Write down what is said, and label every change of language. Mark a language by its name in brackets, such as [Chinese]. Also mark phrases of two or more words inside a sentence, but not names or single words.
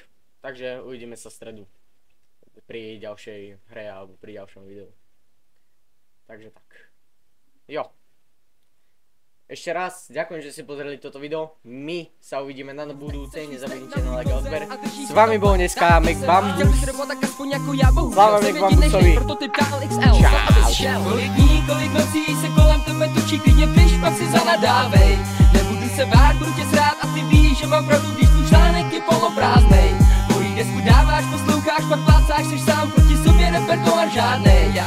[Slovak] Takže uvidíme sa v stredu pri ďalšej hre alebo pri ďalšom videu. Takže tak. Jo. Ešte raz ďakujem, že ste pozreli toto video. My sa uvidíme na budúce. Nezabudnite na like a odber. S vami bol dneska Mac Bambus. Sláva Mac Bambusovi. Čau. [Czech] Kolik nocí se kolem tebe točí, klidně piš, pak si zanadávej. Nebudu se bát, budu tě srát a ty víš, že mám pravdu, když tvůj článek je poloprázdnej. Mojí desku dáváš, posloucháš, pak plácáš, seš sám proti sobě, repertoár žádnej.